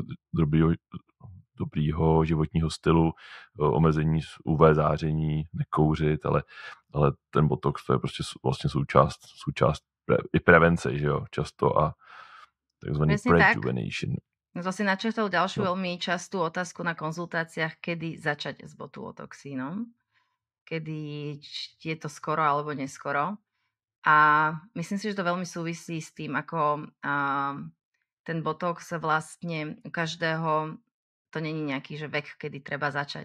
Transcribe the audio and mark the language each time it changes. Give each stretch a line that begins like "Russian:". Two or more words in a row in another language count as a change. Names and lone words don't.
Czech: dobrýho životního stylu, omezení UV záření, nekouřit, ale ten botox to je prostě vlastně součást i prevence, že jo, často a takzvaný prejuvenation.
Slovak: To si načrtol ďalšiu veľmi častú otázku na konzultáciách, kedy začať s botulotoxínom. Kedy je to skoro alebo neskoro. A myslím si, že to veľmi súvisí s tým, ako ten botox vlastne u každého, to není nejaký, že vek, kedy treba začať.